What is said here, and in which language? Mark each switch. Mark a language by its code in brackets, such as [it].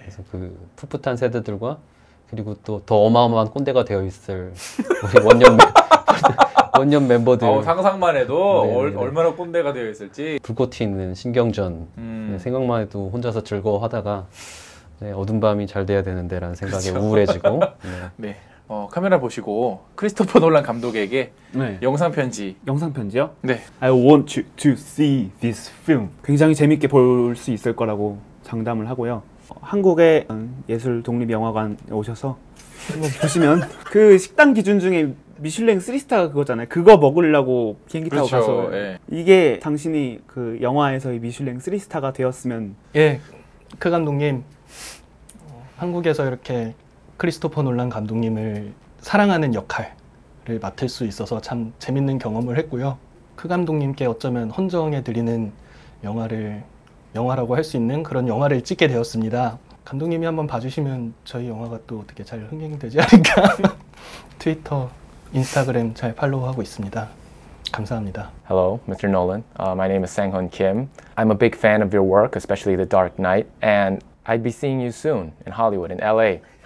[ko] 그래서 그 풋풋한 세대들과 그리고 또 더 어마어마한 꼰대가 되어 있을 우리 원년 멤버들. 상상만 해도 네네네. 얼마나 꼰대가 되어 있을지. 불꽃 튀는 신경전. 네, 생각만 해도 혼자서 즐거워하다가 네, 어둠 밤이 잘 돼야 되는데라는 생각에 그렇죠. 우울해지고. 네. 카메라 보시고 크리스토퍼 놀란 감독에게 네. 영상 편지. 영상 편지요? 네. [en] I want you to see this film. [ko] 굉장히 재밌게 볼 수 있을 거라고 장담을 하고요. 한국의 예술 독립영화관에 오셔서 한번 보시면 그 식당 기준 중에 미슐랭 3스타가 그거잖아요. 그거 먹으려고 비행기 타고 그렇죠. 가서 예. 이게 당신이 그 영화에서의 미슐랭 3스타가 되었으면. 예, 크 감독님 한국에서 이렇게 크리스토퍼 놀란 감독님을 사랑하는 역할을 맡을 수 있어서 참 재밌는 경험을 했고요. 크 감독님께 어쩌면 헌정해 드리는 영화라고 할 수 있는 그런 영화를 찍게 되었습니다. 감독님이 한번 봐주시면 저희 영화가 또 어떻게 잘 흥행되지 않을까. 트위터, 인스타그램 잘 팔로우하고 있습니다. 감사합니다. [en] Hello, Mr. Nolan. My name is Sang-Hun Kim. I'm a big fan of your work, especially The Dark Knight, and I'd be seeing you soon in Hollywood, in LA.